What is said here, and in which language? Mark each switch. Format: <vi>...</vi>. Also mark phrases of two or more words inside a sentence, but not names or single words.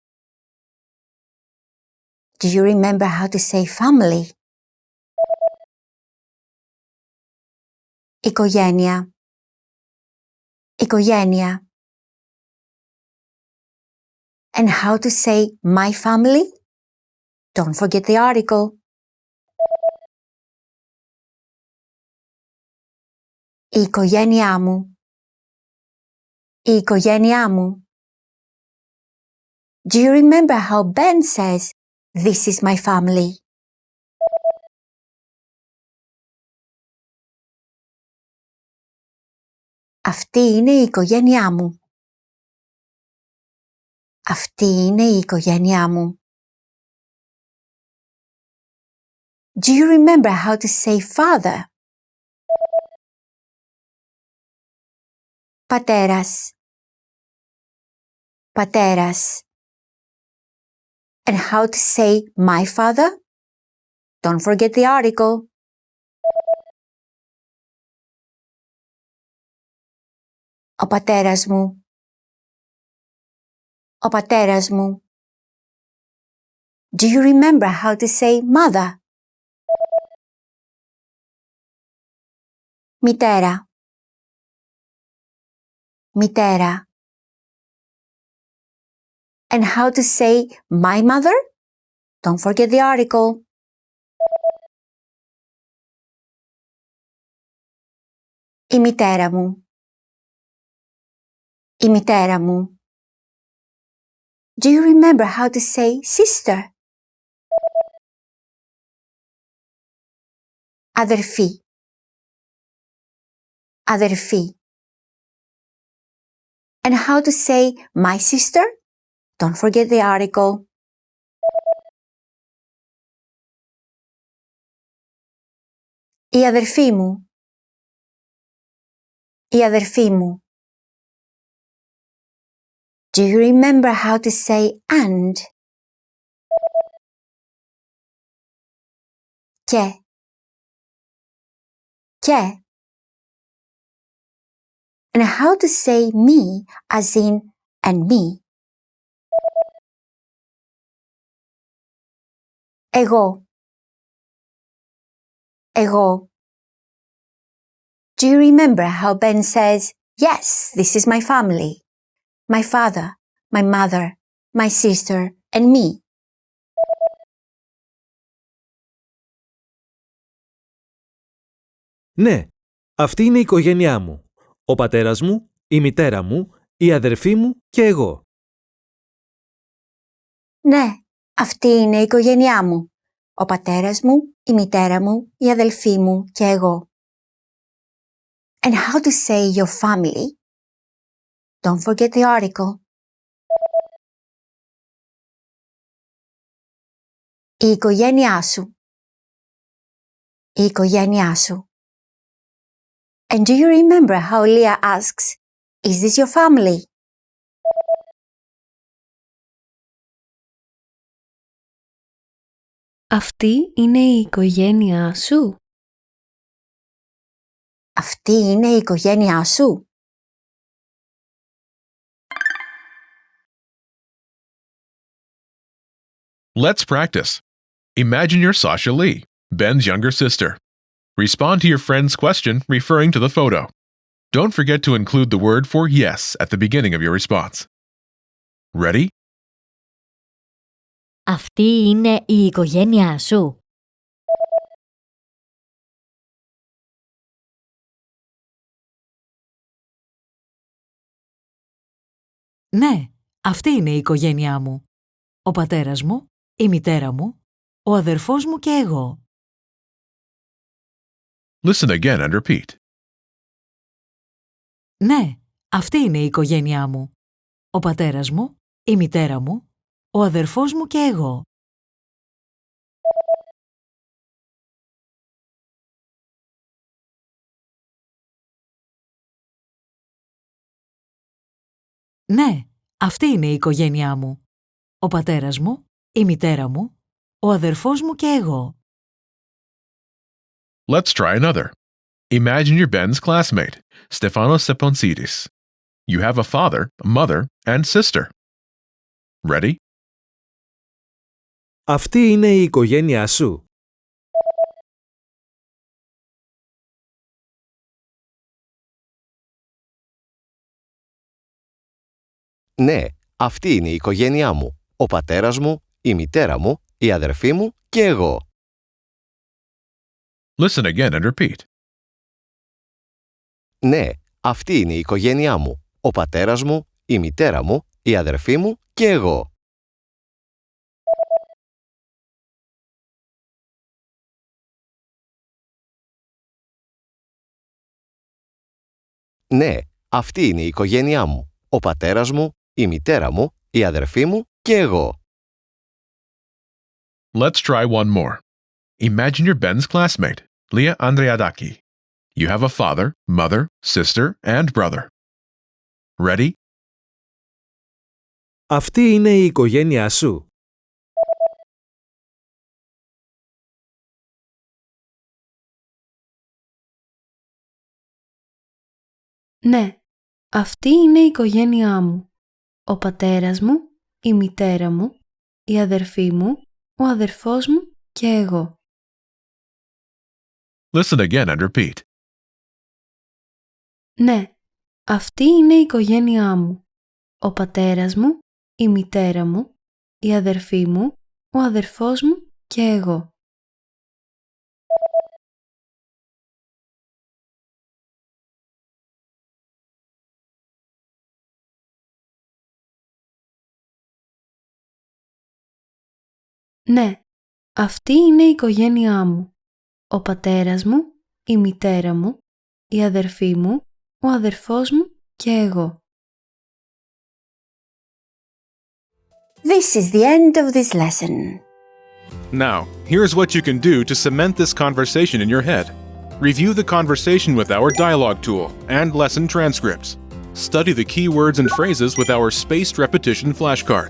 <en>Do you remember how to say family?</en> <el>Οικογένεια. Οικογένεια.</el> <en>And how to say my family? Don't forget the article.</en> <el>Η οικογένειά μου. Η οικογένειά μου.</el> <en>Do you remember how Ben says, "This is my family"?</en> <el>Αυτή είναι η οικογένειά μου. Αυτή είναι η οικογένειά μου.</el> <en>Do you remember how to say father?</en> <el>Πατέρας. Πατέρας.</el> <en>And how to say my father? Don't forget the article.</en> <el>Ο πατέρας μου. Ο πατέρας μου.</el> <en>Do you remember how to say mother?</en> <el>Μητέρα. Μητέρα.</el> <en>And how to say my mother? Don't forget the article.</en> <el>Η μητέρα μου. Η μητέρα μου.</el> <en>Do you remember how to say sister?</en> <el>Αδερφή. Αδερφή.</el> <en>And how to say my sister? Don't forget the article.</en> <el>Η αδερφή μου. Η αδερφή μου.</el> <en>Do you remember how to say and?</en> <el>Και. Και.</el> <en>And how to say me as in and me.</en> <el>Εγώ. Εγώ.</el> <en>Do you remember how Ben says, "Yes, this is my family. My father, my mother, my sister, and me"?</en> <el>Ναι, αυτή είναι η οικογένειά μου. Ο πατέρας μου, η μητέρα μου, η αδερφή μου και εγώ. Ναι, αυτή είναι η οικογένειά μου. Ο πατέρας μου, η μητέρα μου, η αδελφή μου και εγώ.</el> <en>And how to say your family? Don't forget the article.</en> <el>Η οικογένειά σου. η οικογένειά σου?</el> <en>And do you remember how Leah asks, is this your family?</en> <el>Αυτή είναι η οικογένειά σου? Αυτή είναι η οικογένειά σου?</el> <en>Let's practice. Imagine you're Sasha Lee, Ben's younger sister. Respond to your friend's question referring to the photo. Don't forget to include the word for yes at the beginning of your response. Ready?</en> <el>Αυτή είναι η οικογένειά σου? Ναι, αυτή είναι η οικογένειά μου. Ο πατέρας μου, η μητέρα μου, ο αδερφός μου και εγώ.</el> <en>Listen again and repeat.</en> <el>Ναι, αυτή είναι η οικογένειά μου. Ο πατέρας μου, η μητέρα μου, ο αδερφός μου και εγώ. Ναι, αυτή είναι η οικογένειά μου. Ο πατέρας μου, η μητέρα μου, ο αδερφός μου και εγώ.</el> <en>Let's try another. Imagine you're Ben's classmate, Stefanos Seponsidis. You have a father, mother, and sister. Ready?</en> <el>Αυτή είναι η οικογένειά σου? Ναι, αυτή είναι η οικογένειά μου. Ο πατέρας μου, η μητέρα μου, η αδερφή μου και εγώ.</el> <en>Listen again and repeat.</en> <el>Ναι, αυτή είναι η οικογένειά μου. Ο πατέρας μου, η μητέρα μου, η αδερφή μου και εγώ. Ναι, αυτή είναι η οικογένειά μου. Ο πατέρας μου, η μητέρα μου, η αδερφή μου και εγώ.</el> <en>Let's try one more. Imagine you're Ben's classmate, Leah Andreadaki. You have a father, mother, sister, and brother. Ready?</en> <el>Αυτή είναι η οικογένειά σου? Ναι, αυτή είναι η οικογένειά μου. Ο πατέρας μου, η μητέρα μου, η αδερφή μου, ο αδερφός μου και εγώ.</el> <en>Listen again and repeat.</en> <el>Ναι, αυτή είναι η οικογένειά μου. Ο πατέρας μου, η μητέρα μου, η αδερφή μου, ο αδερφός μου και εγώ. Ναι, αυτή είναι η οικογένειά μου. Ο πατέρας μου, η μητέρα μου, η αδερφή μου, ο αδερφός μου και εγώ.</el> <en>This is the end of this lesson. Now, here's what you can do to cement this conversation in your head. Review the conversation with our dialogue tool and lesson transcripts. Study the key words and phrases with our spaced repetition flashcards.</en>